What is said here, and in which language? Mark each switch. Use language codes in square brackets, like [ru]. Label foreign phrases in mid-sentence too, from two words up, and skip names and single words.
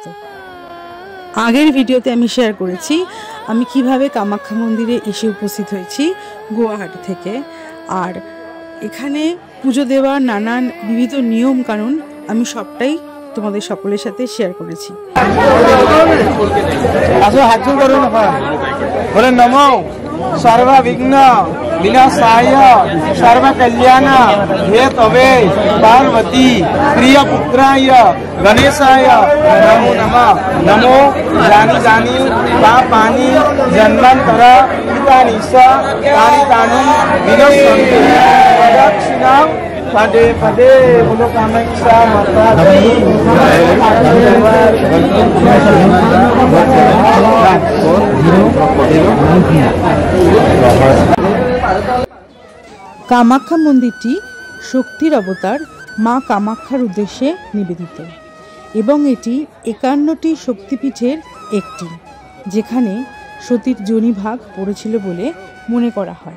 [bn] আগের ভিডিওতে আমি শেয়ার করেছি আমি কিভাবে কামাখ্যা মন্দিরে এসে উপস্থিত হয়েছি গুয়াহাটি থেকে, আর এখানে পুজো দেওয়ার নানান বিবিধ নিয়ম কানুন আমি সবটাই তোমাদের সকলের সাথে শেয়ার করেছি। [sa] सर्वविघ्न विनाशाय सर्वकल्याण हेतवे पार्वती प्रियपुत्राय गणेशाय नमो नमः। नमो जानी जानी पापानि जन्मांतर कृतानि च तानि तानि विनश्यन्ति प्रदक्षिणां पदे पदे [hi] बोलो कामाख्या माता की। [bn] কামাখ্যা মন্দিরটি শক্তির অবতার মা কামাখ্যার উদ্দেশ্যে নিবেদিত এবং এটি 51টি শক্তিপীঠের একটি, যেখানে সতীর যোনিভাগ পড়েছিল বলে মনে করা হয়।